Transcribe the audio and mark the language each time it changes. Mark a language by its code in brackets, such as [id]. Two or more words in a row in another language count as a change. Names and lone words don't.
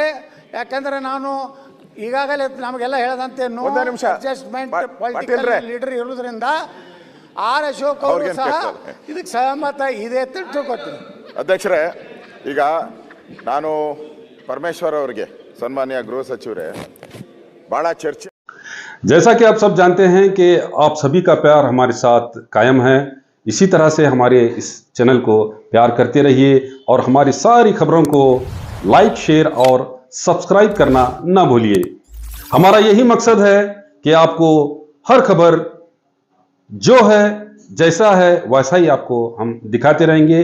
[kn] ಯಾಕಂದರೆ ನಾನು ಈಗಾಗಲೇ ನಮಗೆಲ್ಲ ಹೇಳದಂತೆ [en] adjustment political leader [kn] ಇರೋದ್ರಿಂದ ಆರ್ ಅಶೋಕ್ ಅವರು ಸಹ ಇದಕ್ಕೆ ಸಹಮತ ಇದೆ ಅಂತ ತಿಳ್ಕೊತೀನಿ. ಅಧ್ಯಕ್ಷರೇ, ಈಗ ನಾನು ಪರಮೇಶ್ವರ್ ಅವರಿಗೆ, ಸನ್ಮಾನ್ಯ ಗೃಹ ಸಚಿವರೇ, ಭಾಳ ಚರ್ಚೆ [hi] जैसा कि आप सब जानते हैं कि आप सभी का प्यार हमारे साथ कायम है। इसी तरह से हमारे इस चैनल को प्यार करते रहिए और हमारी सारी खबरों को लाइक, शेयर और सब्सक्राइब करना ना भूलिए। हमारा यही मकसद है कि आपको हर खबर जो है, जैसा है वैसा ही आपको हम दिखाते रहेंगे।